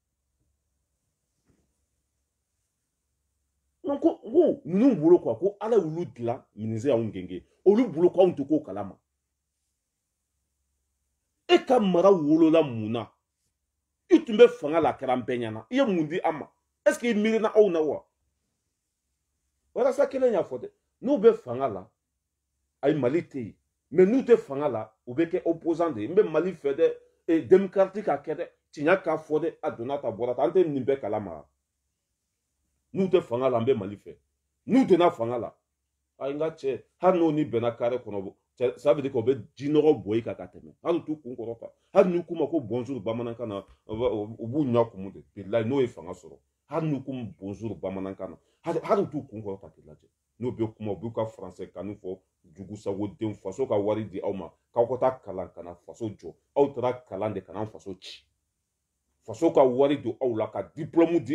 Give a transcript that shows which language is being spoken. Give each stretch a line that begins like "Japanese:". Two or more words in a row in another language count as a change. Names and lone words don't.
Bambara: ko ninnu bolo quoi ko ala y'olu dilan ministère y'anw genge olu bolo ko anw tɛ k'o kalama e ka mara wolola mun na i tun bɛ fanga la a kɛra an bɛɛ ɲɛna i ye mun di an ma
French: est ce que
Bambara: i miirina aw na wa walasa kelen y'a fɔ dɛ n'u bɛ fanga la ayi Mali tɛ yen mais n'u tɛ fanga la u bɛ kɛ opposant de ye n bɛ Mali fɛ dɛ démocratique ka kɛ dɛ tiɲɛ k'a fɔ dɛ a donna ta bɔra ta an tɛ nin bɛɛ kalama n'u tɛ fanga la an bɛ Mali fɛ n'u donna fanga la ayi n ka cɛ hali n'o ni bɛnna carré kɔnɔ
French: ça veut dire qu'on
Bambara: bɛ jinɔgɔ bɔ i kan ka tɛmɛ hali t'u kun kɔrɔta hali n'u k'u ma ko bonjour bamanankan na u b'u ɲɛ kumu de bilayi n'o ye fanga sɔrɔ hali n'u k'u bonjour bamanankan na hali t'u kun kɔrɔta k'i lajɛ n'u bɛ kuma u b'u ka français kanu fɔ jugusagodenw faso ka wari di aw ma k'aw ka taa kalan ka na faso jɔ aw taara kalan de ka na faso ci faso ka wari don aw la ka diplôme di